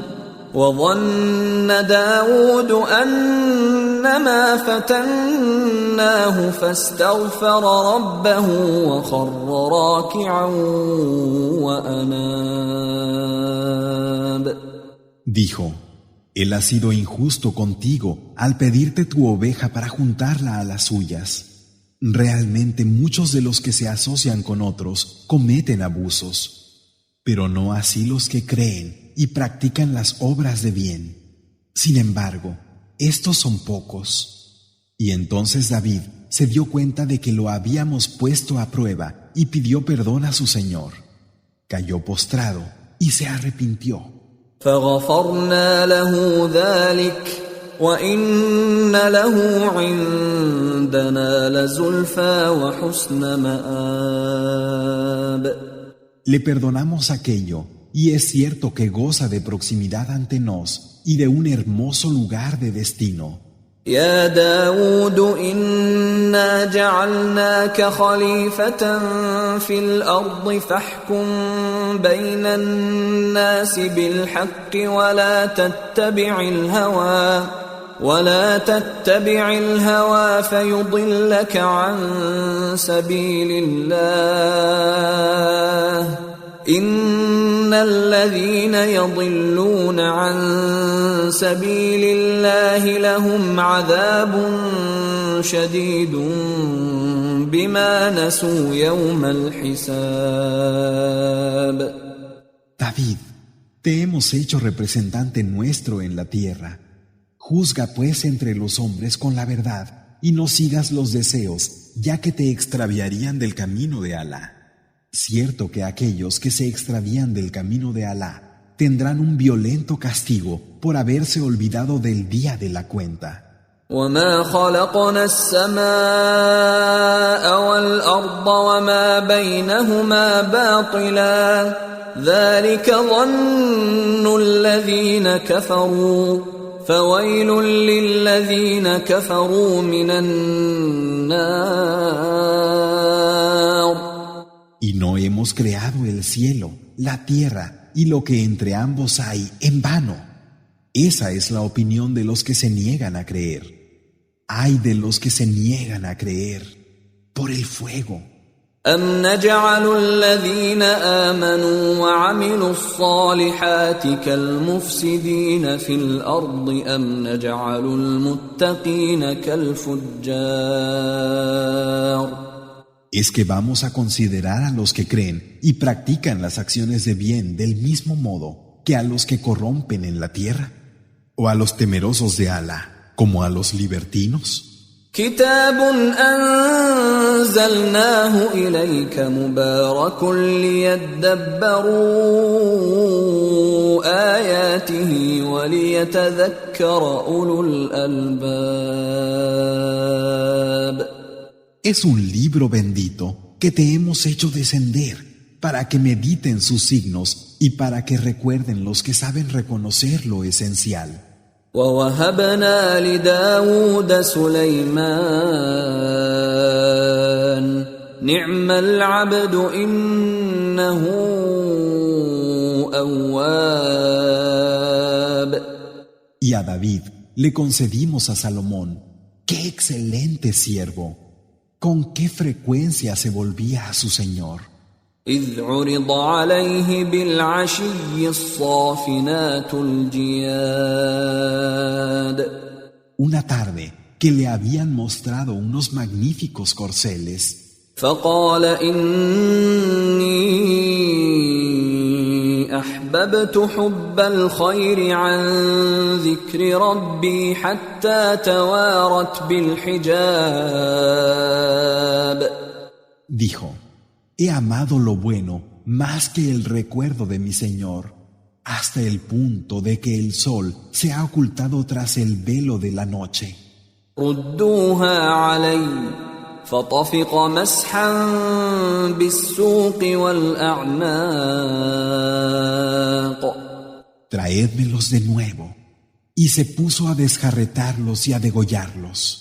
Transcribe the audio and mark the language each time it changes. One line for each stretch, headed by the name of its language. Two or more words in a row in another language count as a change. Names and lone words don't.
Arabic: وظن داود أنما فتناه فاستغفر ربه وخر راكعا وأناب.
Spanish: Dijo, él ha sido injusto contigo al pedirte tu oveja para juntarla a las suyas. Realmente muchos de los que se asocian con otros cometen abusos, pero no así los que creen y practican las obras de bien. Sin embargo, estos son pocos. Y entonces David se dio cuenta de que lo habíamos puesto a prueba y pidió perdón a su Señor. Cayó postrado y se arrepintió.
Arabic: فغفرنا له ذلك وإن له عندنا لزلفى وحسن مآب.
Spanish: Le perdonamos aquello, y es cierto que goza de proximidad ante nos y de un hermoso lugar de destino.
Arabic: يا داود إنا جعلناك خليفة في الأرض فاحكم بين الناس بالحق ولا تتبع الهوى فيضلك عن سبيل الله إن الذين يضلون عن سبيل الله لهم عذاب شديد بما نسوا يوم الحساب.
Spanish: David, te hemos hecho representante nuestro en la tierra. Juzga pues entre los hombres con la verdad y no sigas los deseos, ya que te extraviarían del camino de Alá. Cierto que aquellos que se extravían del camino de Alá tendrán un violento castigo por haberse olvidado del día de la cuenta.
Arabic: وما خلقنا السماء والأرض وما بينهما باطلا ذلك ظن الذين كفروا فويل للذين كفروا من النار.
Spanish: Y no hemos creado el cielo, la tierra y lo que entre ambos hay en vano. Esa es la opinión de los que se niegan a creer. Ay de los que se niegan a creer por el fuego.
Arabic: أم نجعل الذين آمنوا وعملوا الصالحات كالمفسدين في الأرض أم نجعل المتقين كالفجار.
Spanish: ¿Es que vamos a considerar a los que creen y practican las acciones de bien del mismo modo que a los que corrompen en la tierra? ¿O a los temerosos de Alá como a los libertinos?
Arabic: كتاب أنزلناه إليك مبارك ليدبروا آياته وليتذكر أولو الألباب.
Spanish: Es un libro bendito que te hemos hecho descender para que mediten sus signos y para que recuerden los que saben reconocer lo esencial.
Arabic: ووهبنا لداود سليمان نعم العبد إنه أواب.
Spanish: Y a David le concedimos a Salomón, ¡qué excelente siervo! ¿Con qué frecuencia se volvía a su Señor?
Arabic: إذ عرض عليه بالعشي الصافنات الجياد.
Spanish: Una tarde que le habían mostrado unos magníficos corceles.
Arabic: فقال إني أحببت حب الخير عن ذكر ربي حتى توارت بالحجاب.
Spanish: Dijo, he amado lo bueno más que el recuerdo de mi Señor, hasta el punto de que el sol se ha ocultado tras el velo de la noche.
Arabic: ردوها علي فطفق مسحا بالسوق والأعناق.
Spanish: Traédmelos de nuevo. Y se puso a desjarretarlos y a degollarlos.